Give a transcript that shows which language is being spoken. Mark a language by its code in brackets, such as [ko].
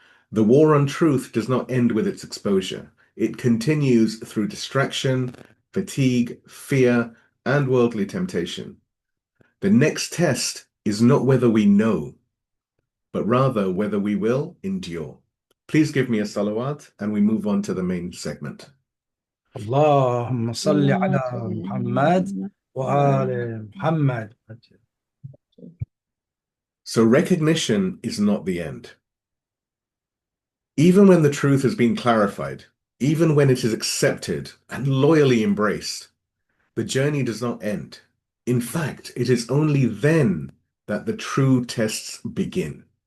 [en] The war on truth does not end with its exposure. It continues through distraction, fatigue, fear, and worldly temptation. The next test is not whether we know, but rather whether we will endure. Please give me a salawat, and we move on to the main segment. [ar] اللهم صل على محمد وآل محمد. [en] So recognition is not the end. Even when the truth has been clarified, even when it is accepted and loyally embraced, the journey does not end. In fact, it is only then that the true tests begin.